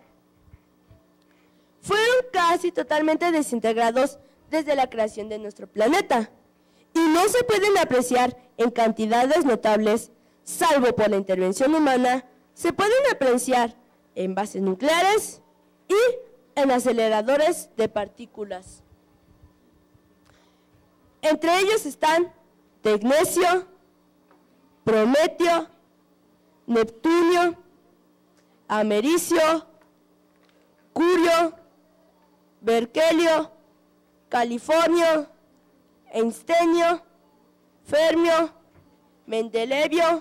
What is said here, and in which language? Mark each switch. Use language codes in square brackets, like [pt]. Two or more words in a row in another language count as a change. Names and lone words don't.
[es] Fueron casi totalmente desintegrados desde la creación de nuestro planeta y no se pueden apreciar en cantidades notables, salvo por la intervención humana. Se pueden apreciar en bases nucleares y en aceleradores de partículas. Entre ellos están tecnecio, prometio, neptunio, americio, curio, berkelio, californio, einsteinio, fermio, mendelevio,